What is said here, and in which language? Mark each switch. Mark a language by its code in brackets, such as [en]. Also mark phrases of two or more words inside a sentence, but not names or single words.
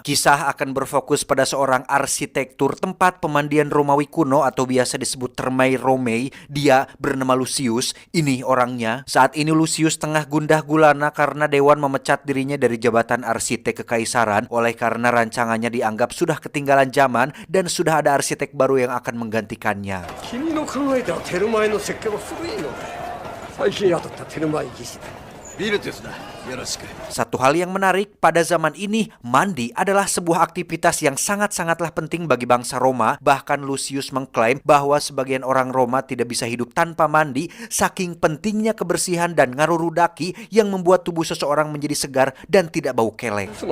[id] Kisah akan berfokus pada seorang arsitektur tempat pemandian Romawi kuno atau biasa disebut Termai Romei. Dia bernama Lucius. Ini orangnya. Saat ini Lucius tengah gundah gulana karena dewan memecat dirinya dari jabatan arsitek kekaisaran oleh karena rancangannya dianggap sudah ketinggalan zaman dan sudah ada arsitek baru yang akan menggantikan. [ja] 君の考えたテルマエの設計は古いので、最近雇ったテルマエ技師だ。ビルテスだ。よろしく。 [id] Satu hal yang menarik, pada zaman ini mandi adalah sebuah aktivitas yang sangat-sangatlah penting bagi bangsa Roma. Bahkan Lucius mengklaim bahwa sebagian orang Roma tidak bisa hidup tanpa mandi, saking pentingnya kebersihan dan ngarurudaki yang membuat tubuh seseorang menjadi segar dan tidak bau kelek.